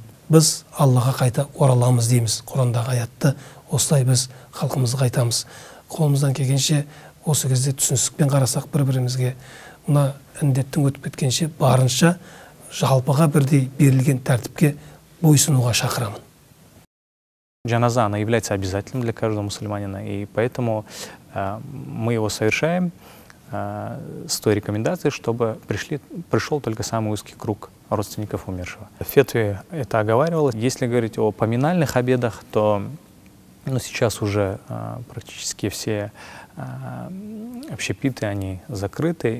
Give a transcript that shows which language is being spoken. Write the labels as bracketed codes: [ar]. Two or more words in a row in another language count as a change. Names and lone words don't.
[kk] Біз Аллаға қайта ораламыз дейміз. Құрандағы аятты осылай біз халқымызды қайтамыз. Қолымыздан келгенше осы кезде түсіністікпен қарасақ бір-бірімізге, мына індеттің өтіп кеткенше барынша жалпыға бірдей берілген тәртіпке бойсынуға шақырамын. [ru] Джаназа, она является обязательным для каждого мусульманина, и поэтому мы его совершаем с той рекомендацией, чтобы пришел только самый узкий круг родственников умершего. В фетве это оговаривалось. Если говорить о поминальных обедах, то сейчас уже практически все общепиты, они закрыты.